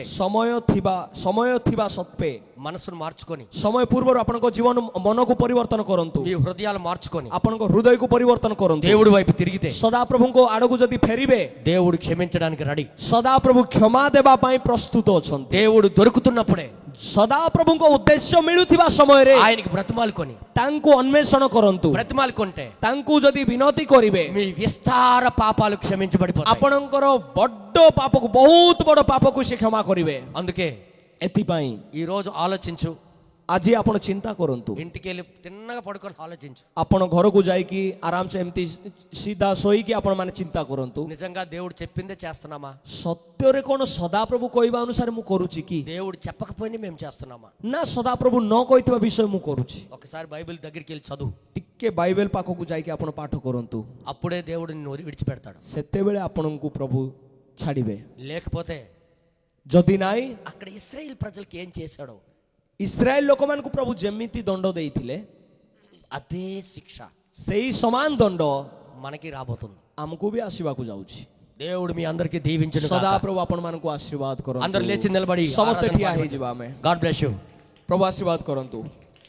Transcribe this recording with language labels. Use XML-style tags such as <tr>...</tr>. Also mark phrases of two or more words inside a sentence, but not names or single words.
<or>ସମୟ ଥିବା ସତ୍ତ୍ୱେ</or> <te>మనసును మార్చుకొని,</te> <or>ସମୟ ପୂର୍ବରୁ ଆପଣଙ୍କ ଜୀବନ ମନକୁ ପରିବର୍ତ୍ତନ କରନ୍ତୁ,</or> <te>మీ హృదయాలు మార్చుకొని</te> <or>ଆପଣଙ୍କ ହୃଦୟକୁ ପରିବର୍ତ୍ତନ କରନ୍ତୁ।</or> <te>దేవుడి వైపు తిరిగితే</te> <or>ସଦାପ୍ରଭୁଙ୍କ ଆଡ଼କୁ ଯଦି ଫେରିବେ,</or> <te>దేవుడు క్షమించడానికి రెడీ.</te> <or>ସଦାପ୍ରଭୁ କ୍ଷମା ଦେବା ପାଇଁ ପ୍ରସ୍ତୁତ ଅଛନ୍ତି।</or> <te>దేవుడు దొరుకుతున్నప్పుడే</te> <or>ସଦାପ୍ରଭୁଙ୍କ ଉଦ୍ଦେଶ୍ୟ ମିଳୁଥିବା ସମୟରେ</or> <te>ఆయనకి బ్రతిమాలుకొని,</te> <or>ତାଙ୍କୁ ଅନ୍ୱେଷଣ କରନ୍ତୁ।</or> <te>బ్రతిమాలుకుంటే</te> <or>ତାଙ୍କୁ ଯଦି ବିନତି କରିବେ,</or> <te>మీ విస్తార పాపాలు క్షమించబడిపోతాయి.</te> <or>ଆପଣଙ୍କର ବଡ ପାପକୁ, ବହୁତ ବଡ ପାପକୁ ସେ କ୍ଷମା କରିବେ।</or> <te>అందుకే</te> <or>ଏଥିପାଇଁ</or> <te>ఈ రోజు ఆలోచించు,</te> <or>ଆଜି ଆପଣ ଚିନ୍ତା କରନ୍ତୁ।</or> <te>ఇంటికి వెళ్ళి తిన్నగా పడుకొని ఆలోచించు.</te> <or>ଆପଣ ଘରକୁ ଯାଇକି ଆରାମସେ ଏମିତି ସିଧା ଶୋଇକି ଆପଣ ମାନେ ଚିନ୍ତା କରନ୍ତୁ,</or> <te>నిజంగా దేవుడు చెప్పిందే చేస్తున్నామా?</te> <or>ସତ୍ୟରେ କଣ ସଦାପ୍ରଭୁ କହିବା ଅନୁସାରେ ମୁଁ କରୁଛି କି,</or> <te>దేవుడు చెప్పకపోయింది మేము చేస్తున్నామా?</te> <or>ନା ସଦାପ୍ରଭୁ ନ କହିଥିବା ବିଷୟ ମୁଁ କରୁଛି?</or> <te>ఒకసారి బైబిల్ దగ్గరికి వెళ్ళి చదువు.</te> <or>ଟିକେ ବାଇବେଲ ପାଖକୁ ଯାଇକି ଆପଣ ପାଠ କରନ୍ତୁ।</or> <te>అప్పుడే దేవుడు నిన్ను విడిచిపెడతాడు.</te> <or>ସେତେବେଳେ ଆପଣଙ୍କୁ ପ୍ରଭୁ ଛାଡ଼ିବେ।</or> <te>లేకపోతే</te> <or>ଯଦି ନାହିଁ,</or> <te>అక్కడ ఇశ్రాయేల్ ప్రజలకి ఏం చేశాడో</te> <or>ଇସ୍ରାଏଲ ଲୋକମାନଙ୍କୁ ପ୍ରଭୁ ଯେମିତି ଦଣ୍ଡ ଦେଇଥିଲେ,</or> <te>అదే శిక్ష</te> <or>ସେଇ ସମାନ ଦଣ୍ଡ</or> <te>మనకి రాబోతుంది.</te> <or>ଆମକୁ ବି ଆସିବାକୁ ଯାଉଛି।</or> <te>దేవుడు మీ అందరికీ దీవించును గాక.</te> <or>ସଦାପ୍ରଭୁ ଆପଣମାନଙ୍କୁ ଆଶୀର୍ବାଦ</or> <te>అందరూ</te> <or>କରନ୍ତୁ।</or> <te>లేచి నిలబడి</te> <or>ସମସ୍ତେ ଠିଆ ହେଇଯିବା ଆମେ।</or> <en>God bless you.</en> <or>ପ୍ରଭୁ ଆଶୀର୍ବାଦ କରନ୍ତୁ।</or>